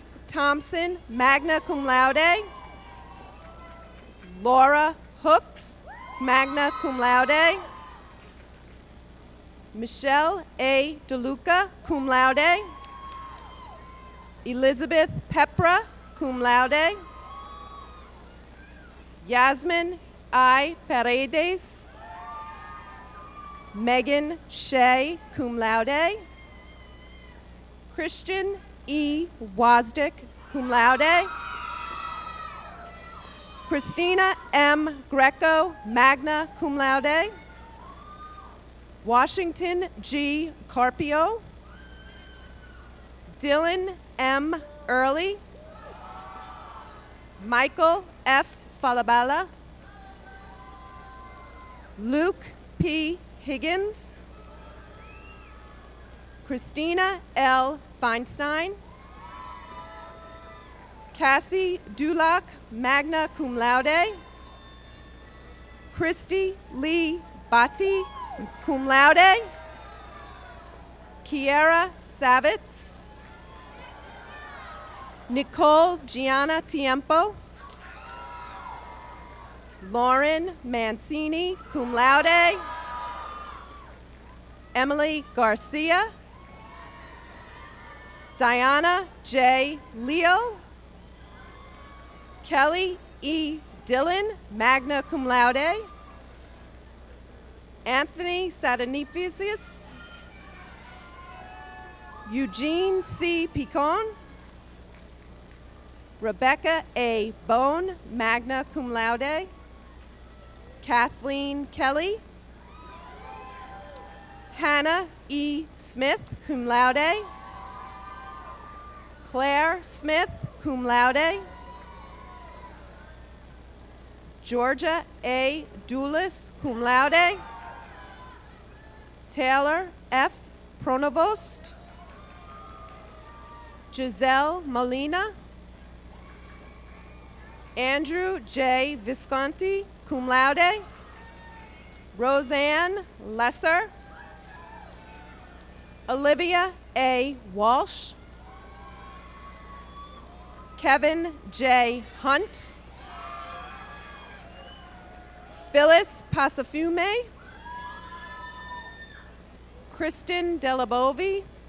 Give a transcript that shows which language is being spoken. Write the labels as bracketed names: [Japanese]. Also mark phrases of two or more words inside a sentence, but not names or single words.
[English] Thompson, [Latin] magna cum laude. [English] Laura Hooks, [Latin] magna cum laude. [English] Michelle A. DeLuca, [Latin] cum laude. [English] Elizabeth Pepra, [Latin] cum laude. [English] Yasmin I. Paredes. Megan Shea, [Latin] cum laude. [English] Christian E. Wozdick, [Latin] cum laude. [English] Christina M. Greco, [Latin] magna cum laude. [English] Washington G. Carpio. Dylan M. Early. Michael F. Falabella. Luke P. Higgins. Christina L. Feinstein. Cassie Dulac, [Latin] magna cum laude. [English] Christy Lee Batti, [Latin] cum laude. [English] Kiera Savitz. Nicole Gianna Tiempo. Lauren Mancini, [Latin] cum laude. [English] Emily Garcia. Diana J. Leo. Kelly E. Dillon, [Latin] magna cum laude. [English] Anthony Satanifius. Eugene C. Picon. Rebecca A. Bone, [Latin] magna cum laude. [English] Kathleen Kelly. Hannah E. Smith, [Latin] cum laude. [English] Claire Smith, [Latin] cum laude. [English] Georgia A. Doulis, [Latin] cum laude. [English] Taylor F. Pronovost. Giselle Molina. Andrew J. Visconti, [Latin] cum laude. [English] Roseanne Lesser. Olivia A. Walsh. Kevin J. Hunt. Phyllis Pasafume. Kristen Delabovi.